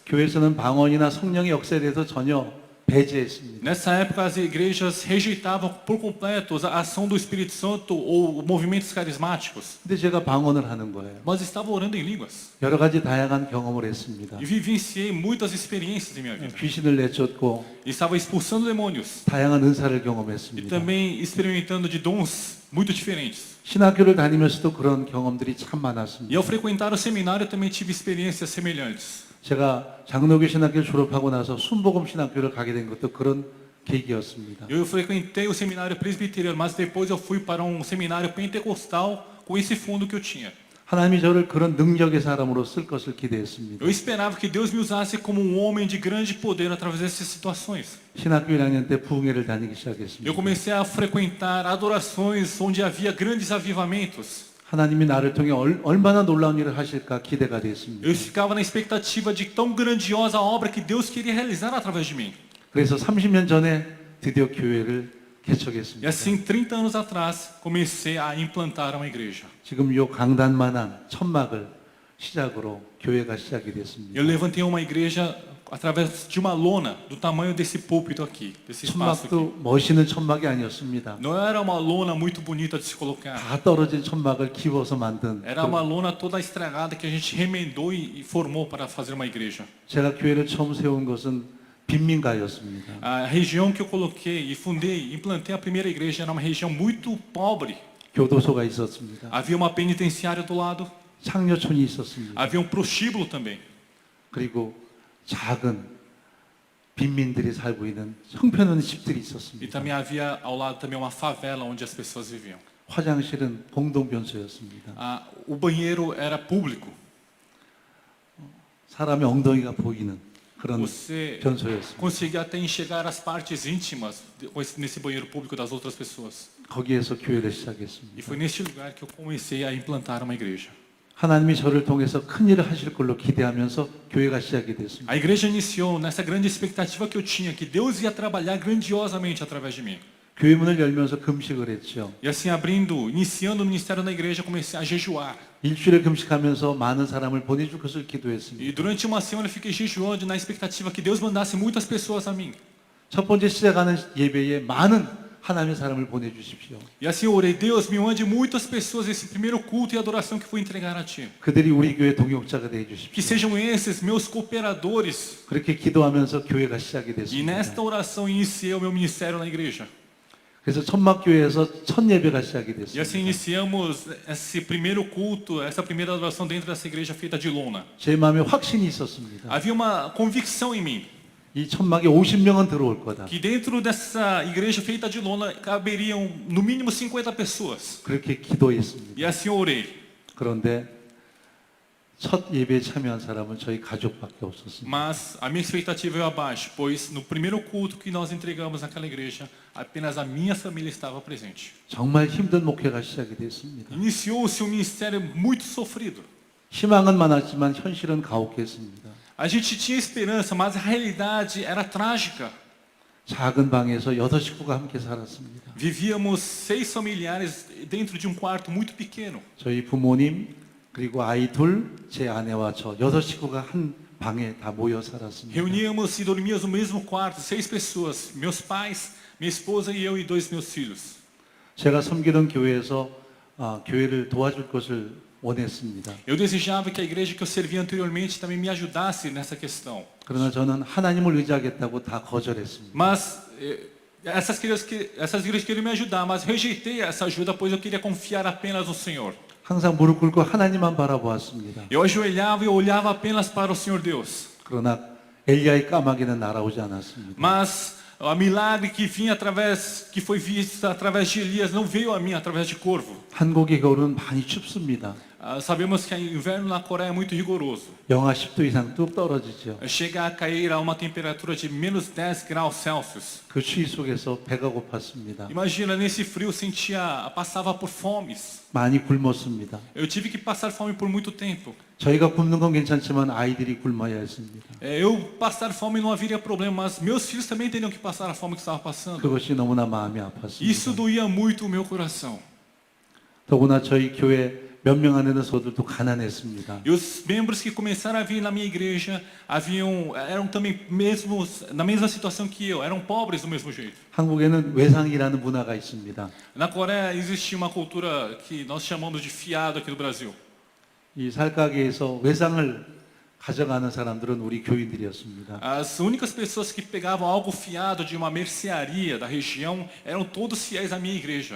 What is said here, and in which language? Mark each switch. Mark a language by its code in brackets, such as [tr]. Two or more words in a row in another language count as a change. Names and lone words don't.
[ko] 교회에서는 방언이나 성령의 역사에 대해서 전혀 배제했습니다. [pt] Nessa época as igrejas rejeitavam por completo a ação do Espírito Santo ou movimentos carismáticos. [ko] 근데 제가 방언을 하는 거예요. [pt] Mas estava orando em línguas. [ko] 여러 가지 다양한 경험을 했습니다. [pt] E vivenciei muitas experiências em minha vida. [ko] 귀신을 내쫓고 [pt] E estava expulsando demônios. [ko] 다양한 은사를 [pt] E [ko] 경험했습니다. [pt] também experimentando de dons muito diferentes. [ko] 신학교를 다니면서도 그런 경험들이 참 [pt] E [ko] 많았습니다. [pt] ao frequentar o seminário eu também tive experiências semelhantes. [ko] 제가 장로교 신학교를 졸업하고 나서 순복음 신학교를 가게 된 것도 그런 계기였습니다. [pt] Eu frequentei o seminário presbiteriano, mas depois eu fui para um seminário pentecostal com esse fundo que eu tinha. [ko] 하나님이 저를 그런 능력의 사람으로 쓸 것을 기대했습니다. [pt] Eu esperava que Deus me usasse como um homem de grande poder através dessas situações. [ko] 신학교 1학년 때 부흥회를 다니기 [pt] Eu [ko] 시작했습니다. [pt] comecei a frequentar adorações onde havia grandes avivamentos. [ko] 하나님이 나를 통해 얼마나 놀라운 일을 하실까 기대가 됐습니다. [pt] Eu ficava na expectativa de tão grandiosa obra que Deus queria realizar através de mim. [ko] 그래서 30년 전에 드디어 교회를 [pt] E [ko] 개척했습니다. [pt] assim, 30 anos atrás, comecei a implantar uma igreja. [ko] 지금 요 강단만한 천막을 시작으로 교회가 시작이 됐습니다. [pt] Eu levantei uma igreja através de uma lona do tamanho desse púlpito aqui, desse espaço aqui. [ko] 천막도 멋있는 천막이 아니었습니다. [pt] Não era uma lona muito bonita de se colocar. [ko] 다 떨어진 천막을 키워서 만든. [pt] Era uma lona toda estragada que a gente remendou e formou para fazer uma igreja. [ko] 제가 교회를 처음 세운 것은 빈민가였습니다. [pt] A região que eu coloquei e fundei, implantei a primeira igreja era uma região muito pobre. [ko] 교도소가 있었습니다. [pt] Havia uma penitenciária do lado, [ko] 창녀촌이 있었습니다. [pt] havia um prostíbulo também. [ko] 그리고 작은 빈민들이 살고 있는 형편없는 집들이 [pt] E [ko] 있었습니다. [pt] também havia ao lado também uma favela onde as pessoas viviam. [ko] 화장실은 공동변소였습니다. [pt] O banheiro era público. [ko] 사람의 엉덩이가 보이는 그런 [pt] Você [ko] 변소였습니다. [pt] conseguia até enxergar as partes íntimas nesse banheiro público das outras pessoas. [ko] 거기에서 교회를 [pt] E [ko] 시작했습니다. [pt] foi neste lugar que eu comecei a implantar uma igreja. [ko] 하나님이 저를 통해서 큰 일을 하실 걸로 기대하면서 교회가 시작이 됐습니다. [pt] A igreja iniciou nessa grande expectativa que eu tinha, que Deus ia trabalhar grandiosamente através de mim. [ko] 교회 문을 열면서 금식을 했죠. [pt] E assim, iniciando o ministério na igreja, comecei a jejuar. [ko] 일주일에 금식하면서 많은 사람을 보내줄 것을 기도했습니다. [pt] E durante uma semana eu fiquei jejuando na expectativa que Deus mandasse muitas pessoas a mim. [ko] 첫 번째 시작하는 예배에 많은 하나님의 사람을 보내주십시오. [pt] E assim eu orei, Deus, me mande muitas pessoas esse primeiro culto e adoração que vou entregar a Ti. [ko] 그들이 우리 교회 동역자가 되어 [pt] Que [ko] 주십시오. [pt] sejam esses meus cooperadores. [ko] 그렇게 기도하면서 교회가 시작이 [pt] E [ko] 됐습니다. [pt] nesta oração iniciei o meu ministério na igreja. [ko] 그래서 천막교회에서 첫 예배가 시작이 [pt] E assim [ko] 됐습니다. [pt] iniciamos esse primeiro culto, essa primeira adoração dentro dessa igreja feita de lona. [ko] 제 마음에 확신이 있었습니다. [pt] Havia uma convicção em mim [ko] 이 천막에 50명은 들어올 거다. [pt] que dentro dessa igreja feita de lona caberiam no mínimo 50 pessoas. [ko] 그렇게 기도했습니다. [pt] E assim eu orei. [ko] 그런데 첫 예배에 참여한 사람은 저희 가족밖에 없었습니다. [pt] Mas a minha expectativa veio abaixo, pois no primeiro culto que nós entregamos naquela igreja, apenas a minha família estava presente. [ko] 정말 힘든 목회가 시작이 됐습니다. [pt] Iniciou-se um ministério muito sofrido. [ko] 희망은 많았지만 현실은 가혹했습니다. [pt] A gente tinha esperança, mas a realidade era trágica. [ko] 작은 방에서 6식구가 함께 살았습니다. [pt] Vivíamos 6 familiares dentro de um quarto muito pequeno. [ko] 저희 부모님 그리고 아이 둘, 제 아내와 저 6식구가 한 방에 다 모여 살았습니다. [pt] Reuníamos e dormíamos no mesmo quarto, 6 pessoas, meus pais, minha esposa e eu e 2 meus filhos. [ko] 제가 섬기던 교회에서 교회를 도와줄 것을 원했습니다. [pt] Eu desejava que a igreja que eu servia anteriormente também me ajudasse nessa questão. [ko] 그러나 저는 하나님을 의지하겠다고 다 거절했습니다. [pt] Mas essas igrejas queriam me ajudar, mas rejeitei essa ajuda, pois eu queria confiar apenas no Senhor. [ko] 항상 무릎 꿇고 하나님만 바라보았습니다. [pt] Eu ajoelhava e olhava apenas para o Senhor Deus. [ko] 그러나 엘리야의 까마귀는 날아오지 않았습니다. [pt] Mas o milagre que foi visto através de Elias não veio a mim através de corvo. [ko] 한국의 겨울은 많이 춥습니다. [pt] Sabemos que o inverno na Coreia é muito rigoroso. [ko] 영하 10도 이상 뚝 떨어지죠. [pt] Chega a cair a uma temperatura de menos 10 graus Celsius. [ko] 그 추위 속에서 배가 고팠습니다. [pt] Imagina, nesse frio passava por fomes. [ko] 많이 굶었습니다. [pt] Eu tive que passar fome por muito tempo. [ko] 저희가 굶는 건 괜찮지만 아이들이 굶어야 했습니다. [pt] Eu passar fome não haveria problema, mas meus filhos também teriam que passar a fome que estava passando. [ko] 그것이 너무나 마음이 [pt] Isso [ko] 아팠습니다. [pt] doía muito o meu coração. [ko] 더구나 저희 교회 몇 명 안에는 소들도 가난했습니다. [pt] E os membros que começaram a vir na minha igreja eram também na mesma situação que eu, eram pobres do mesmo jeito. [ko] 한국에는 외상이라는 문화가 있습니다. [pt] Na Coreia existia uma cultura que nós chamamos de fiado aqui no Brasil. [ko] 이 살가게에서 외상을 가져가는 사람들은 우리 교인들이었습니다. [pt] As únicas pessoas que pegavam algo fiado de uma mercearia da região eram todos fiéis à minha igreja.